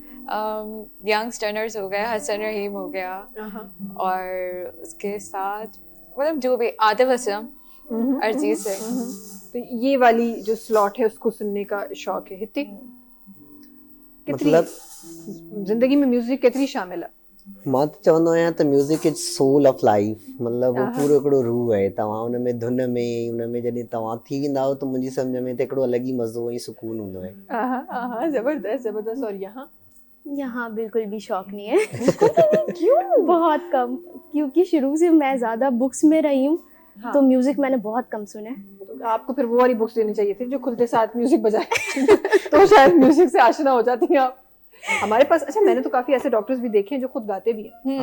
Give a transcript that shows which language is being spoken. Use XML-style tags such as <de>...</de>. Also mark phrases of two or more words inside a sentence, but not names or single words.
<ur>ینگ ٹرنرز ہو گیا، حسن رحیم ہو گیا، اور اس کے ساتھ مطلب جو بھی عاطف اسلم، ارجیت سنگھ. تو یہ والی جو سلاٹ ہے اس کو سننے کا شوق ہے.</ur> <sd>हित्ती, मतलब जिंदगी में म्यूजिक केतिरी शामिल है? मां त चवंदो आहियां त</sd> <en>music is soul of life,</en> <sd>मतलब वो पूरो हिकिड़ो रूह आहे। तव्हां हुन में धुन में हुन में जॾहिं तव्हां थी वेंदा आहियो त मुंहिंजी सम्झ में त हिकिड़ो अलॻि ई मज़ो ऐं सुकून हूंदो आहे।</sd> <ur>زبردست زبردست۔ اور یہاں یہاں بالکل بھی شوق نہیں ہے. کیوں? بہت کم، کیونکہ شروع سے میں زیادہ بکس میں رہی ہوں، تو میوزک میں نے بہت کم سنا ہے. تو آپ کو پھر وہ والی بکس دینی چاہیے تھی جو کھلتے ساتھ میوزک بجائے. تو شاید میوزک سے آشنا ہو جاتی ہیں آپ۔ ہمارے پاس، اچھا، میں نے تو کافی ایسے ڈاکٹرز بھی دیکھے ہیں جو خود گاتے بھی ہیں.</ur>